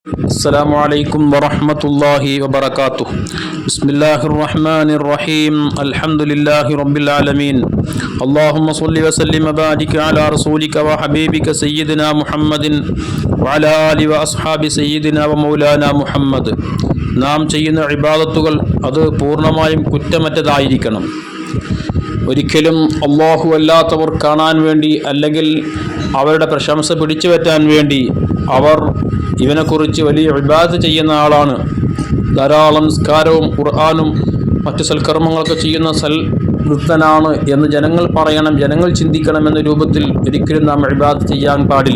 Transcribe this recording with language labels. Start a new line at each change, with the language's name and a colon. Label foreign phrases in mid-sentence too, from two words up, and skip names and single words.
Arabic: السلام عليكم ورحمة الله وبركاته. بسم الله الرحمن الرحيم. الحمد لله رب العالمين. اللهم صل وسلم وبارك على رسولك وحبيبك سيدنا محمد وعلى آله وأصحاب سيدنا ومولانا محمد.
Malayalam: നാം ചെയ്യുന്ന ഇബാദത്തുകൾ അത് പൂർണ്ണമായും കുറ്റമറ്റതായിരിക്കണം. ഒരിക്കലും അല്ലാഹു അല്ലാത്തവർ കാണാൻ വേണ്ടി അല്ലെങ്കിൽ അവരുടെ പ്രശംസ പിടിച്ചു പറ്റാൻ വേണ്ടി അവർ ഇവനെക്കുറിച്ച് വലിയ ഇബാദത്ത് ചെയ്യുന്ന ആളാണ്, ധാരാളം നിസ്കാരവും ഖുർആനും മറ്റു സൽക്കർമ്മങ്ങളൊക്കെ ചെയ്യുന്ന വൃത്തനാണ് എന്ന് ജനങ്ങൾ പറയണം, ജനങ്ങൾ ചിന്തിക്കണം എന്ന രൂപത്തിൽ ഒരിക്കലും നാം ഇബാദത്ത് ചെയ്യാൻ പാടില്ല.